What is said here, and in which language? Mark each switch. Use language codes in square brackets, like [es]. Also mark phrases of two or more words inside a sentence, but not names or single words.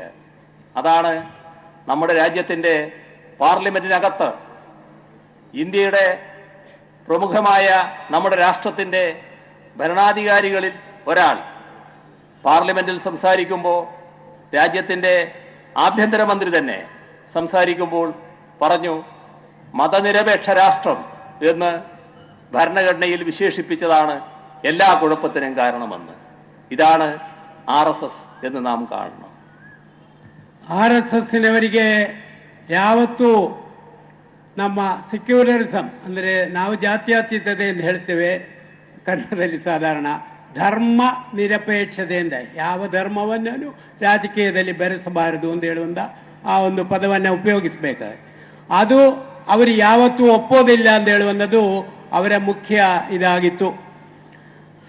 [ml] അതാണ് നമ്മുടെ രാജ്യത്തിൻ്റെ പാർലമെന്റിനകത്ത് ഇന്ത്യയുടെ പ്രമുഖമായ നമ്മുടെ രാഷ്ട്രത്തിൻ്റെ ഭരണാധികാരികളിൽ ഒരാൾ പാർലമെന്റിൽ സംസാരിക്കുമ്പോൾ, രാജ്യത്തിൻ്റെ ആഭ്യന്തരമന്ത്രി തന്നെ സംസാരിക്കുമ്പോൾ പറഞ്ഞു, മതനിരപേക്ഷ രാഷ്ട്രം എന്ന് ഭരണഘടനയിൽ വിശേഷിപ്പിച്ചതാണ് എല്ലാ കുഴപ്പത്തിനും കാരണമെന്ന്. ഇതാണ് RSS എന്ന് നാം കാണണം. [kn] RSSನವರಿಗೆ ಯಾವತ್ತೂ ನಮ್ಮ ಸೆಕ್ಯುಲರಿಸಂ ಅಂದರೆ ನಾವು ಜಾತ್ಯತೀತತೆ ಎಂದು ಹೇಳ್ತೇವೆ ಕನ್ನಡದಲ್ಲಿ ಸಾಧಾರಣ, ಧರ್ಮ ನಿರಪೇಕ್ಷತೆಯಿಂದ ಯಾವ ಧರ್ಮವನ್ನು ರಾಜಕೀಯದಲ್ಲಿ ಬೆರೆಸಬಾರದು ಅಂತ ಹೇಳುವಂಥ ಆ ಒಂದು ಪದವನ್ನು ಉಪಯೋಗಿಸಬೇಕಾದ್ರೆ ಅದು ಅವರು ಯಾವತ್ತೂ ಒಪ್ಪೋದಿಲ್ಲ ಅಂತ ಹೇಳುವಂಥದ್ದು ಅವರ ಮುಖ್ಯ ಇದಾಗಿತ್ತು.